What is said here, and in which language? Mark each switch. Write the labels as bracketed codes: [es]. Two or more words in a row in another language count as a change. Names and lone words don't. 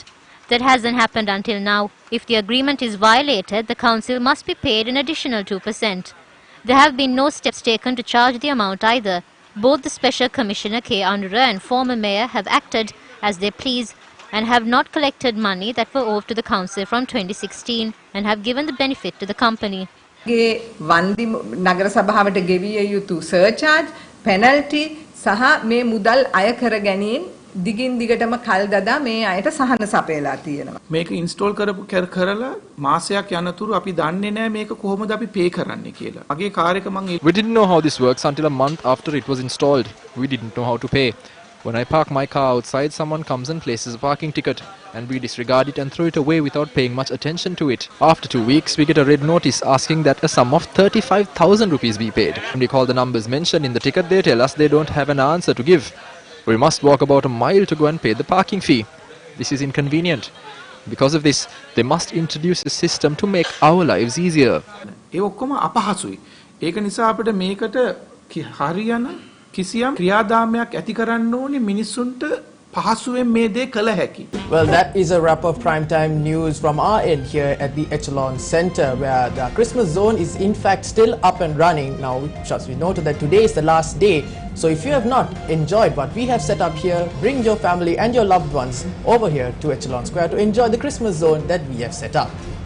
[en] That hasn't happened until now. If the agreement is violated, the council must be paid an additional 2%. There have been no steps taken to charge the amount either. Both the Special Commissioner K. Anura and former Mayor have acted as they please and have not collected money that were owed to the council from 2016 and have given the benefit to the company. [si] වන්දි නගර සභාවට ගෙවිය යුතු [en] surcharge penalty [si] සහ මේ මුදල් අය කර ගැනීම දිගින් දිගටම කල් දදා මේ අයට සහන සපයලා තියෙනවා. මේක ඉන්ස්ටෝල් කරලා මාසයක් යනතුරු අපි දන්නේ නැහැ මේක කොහොමද අපි පේ කරන්නේ කියලා. මගේ කාර් එක මම [en] We didn't know how this works until a month after it was installed. We didn't know how to pay. When I park my car outside, someone comes and places a parking ticket, and we disregard it and throw it away without paying much attention to it. After 2 weeks, we get a red notice asking that a sum of 35,000 rupees be paid. When we call the numbers mentioned in the ticket, they tell us they don't have an answer to give. We must walk about a mile to go and pay the parking fee. This is inconvenient. Because of this, they must introduce a system to make our lives easier. [si] ඒ ඔක්කොම අපහසුයි. ඒක නිසා අපිට මේකට හරියන කිසියම් ක්‍රියාදාමයක් ඇති කරන්න ඕනේ මිනිස්සුන්ට පහසුවෙන් මේ දේ කළ හැකි. [en] Well, that is a wrap of primetime news from our end here at the Echelon Center, where the Christmas zone is in fact still up and running. Now, just we noted that today is the last day. So if you have not enjoyed what we have set up here, bring your family and your loved ones over here to Echelon Square to enjoy the Christmas zone that we have set up.